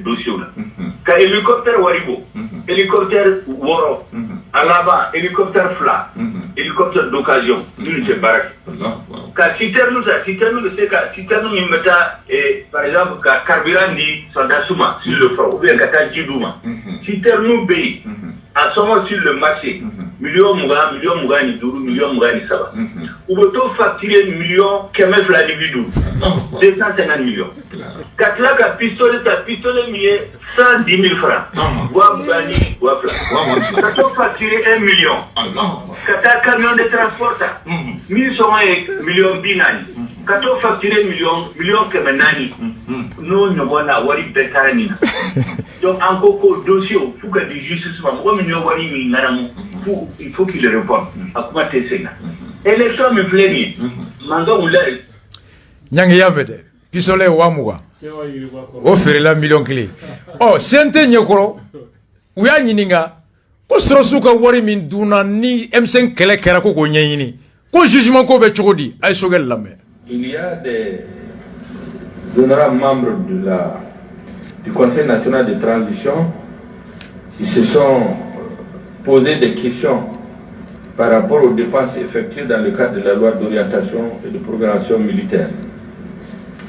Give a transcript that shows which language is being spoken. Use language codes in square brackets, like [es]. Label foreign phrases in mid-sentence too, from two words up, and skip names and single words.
[bm] dossier la ka hélicoptère wari bɔ hélicoptère 6 a laban hélicoptère 2 hélicoptère d'occasion minnu tɛ baara kɛ ka citerne ta citerne bɛ se ka citerne min bɛ taa [fr] par exemple [bm] ka carburant di soldats ma [fr] sur le front ou bien [bm] ka taa ji d'u ma citerne bɛ yen a sɔngɔ [fr] sur le marché [bm] miliyɔn 20 miliyɔn 25 miliyɔn 27 u bɛ to facturer miliyɔn 250 250 millions ka tila ka pistolet ta pistolet min ye 110 000 francs wa 20 wa fila ka to facturer 1 million ka taa [fr] camion de transport [bm] ta min sɔngɔ ye miliyɔn 40 ka to facturer miliyɔn 400 n'o ɲɔgɔn na wari bɛɛ taara nin na donc an ko ko dossier fo ka di justice ma mɔgɔ min ye wari min ŋanamu [fr] il faut qu'il réponde [bm] a kuma tɛ segin na élection min filɛ nin ye mankan wulila Nyang y'a mɛn dɛ pistolet 20 o feerela miliyɔn 1 ɔ CNT ɲɛkɔrɔ u y'a ɲininka ko sɔrɔsiw ka wari min dunna ni M5 kɛlɛ kɛra ko k'o ɲɛɲini ko jugement ko bɛ cogo di a ye Sogɛl lamɛn. [fr] Il y a des honorables membres du Conseil national de transition qui se sont posé des questions par rapport aux dépenses effectuées dans le cadre de la loi d'orientation et de programmation militaire.